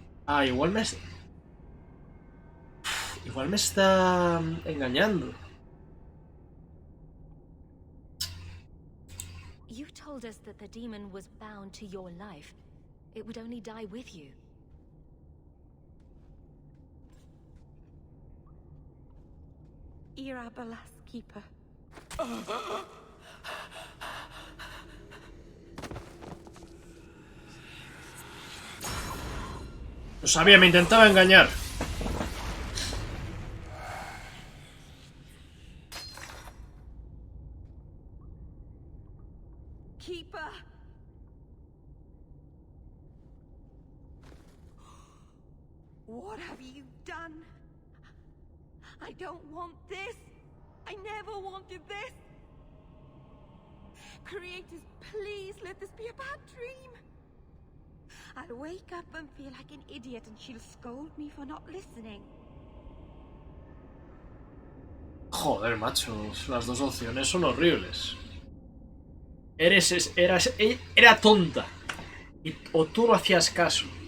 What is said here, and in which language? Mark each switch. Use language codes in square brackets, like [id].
[es] Ah, igual me está engañando. [en] You told us that the demon was bound to your life. It would only die with you. Irabalas, Keeper. [es] Lo sabía, me intentaba engañar. [en] Keeper. What have you done? I don't want this. I never wanted this. Creators, please let this be a bad dream. I'll wake up and feel like an idiot and she'll scold me for not listening. [es] Joder, macho, las dos opciones son horribles. Era tonta. O tú no hacías caso.